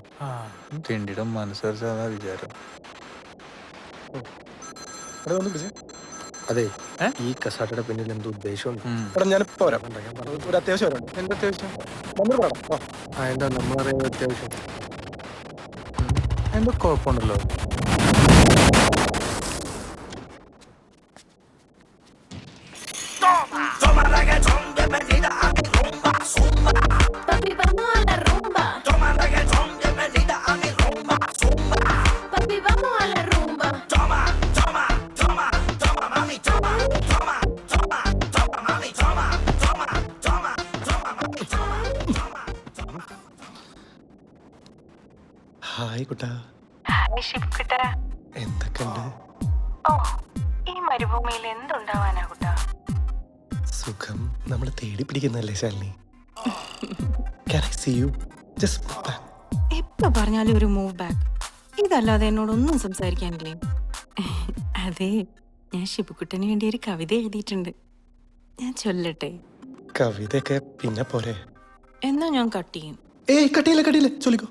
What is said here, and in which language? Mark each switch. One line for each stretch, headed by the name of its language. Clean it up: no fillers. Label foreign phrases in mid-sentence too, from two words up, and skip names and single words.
Malayalam: തിണ്ടിടം മനസ്സരിച്ചാ വിചാരം. അതെ, ഈ കസാട്ടയുടെ പിന്നിൽ എന്തോ ഉദ്ദേശമുണ്ട്. എടാ ഞാനിപ്പോ വരാം. ഒരു അത്യാവശ്യം വരാം. എന്താ അത്യാവശ്യം? എന്താ നമ്മളറിയാൻ അത്യാവശ്യം? എന്തോ കുഴപ്പമുണ്ടല്ലോ.
Spanish: Papi, vamos a la rumba. Toma reggaetón, bienvenida a mi rumba. Zumba. Papi, vamos a la rumba. Toma, toma, toma, toma, mami, toma, toma, toma, toma, mami, toma, toma, toma, toma, mami, toma, toma.
Malayalam: ഹായ് കുട്ടാ. ഹായ് ഷിബുക്കുട്ടാ. എന്തൊക്കെയുണ്ട്? ഓ, ഈ മരുഭൂമിയിൽ എന്തുണ്ടാവാനാ കുട്ടാ? സുഖം. നമ്മൾ തേടി പിടിക്കുന്നല്ലേ ശാലിനി.
English: Can I see you? Just move back.
Malayalam: എപ്പോ പറഞ്ഞാലും ഒരു
English: move back.
Malayalam: ഇതല്ലാതെ എന്നോടൊന്നും സംസാരിക്കാനില്ലേ? അതെ, ഞാൻ ഷിബുക്കുട്ടന് വേണ്ടി ഒരു കവിത എഴുതിയിട്ടുണ്ട്. ഞാൻ ചൊല്ലട്ടെ? കവിതയൊക്കെ പിന്നെ പോരെ. എന്നാ ഞാൻ കട്ട് ചെയ്യും. ഏയ് കട്ടിയില്ല ചൊല്ലിക്കോ.